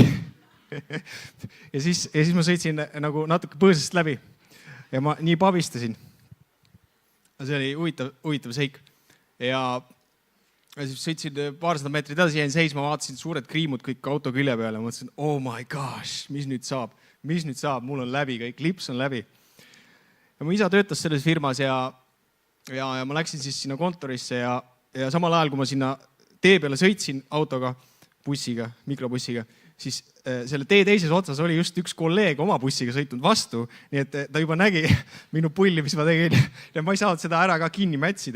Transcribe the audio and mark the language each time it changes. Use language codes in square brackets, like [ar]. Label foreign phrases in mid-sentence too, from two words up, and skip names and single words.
[et] ja siis ma sõitsin nagu natuke põõsast läbi. Ja ma nii pabistasin. See oli huvitav seik. Ja siis sõitsin paarsada meetrit edasi, jäin seisma, vaatasin suured kriimud kõik auto külje peale. Mõtlesin, [en] oh my gosh, [et] mis nüüd saab? Mul on läbi kõik, lips on läbi. Ja mu isa töötas selles firmas ja ma läksin siis sinna kontorisse ja samal ajal, kui ma sinna tee peale sõitsin autoga, bussiga, mikrobussiga, siis selle tee teises otsas oli just üks kolleeg oma bussiga sõitnud vastu, nii et ta juba nägi minu pulli, mis ma tegin ja ma ei saanud seda ära ka kinni mätsida.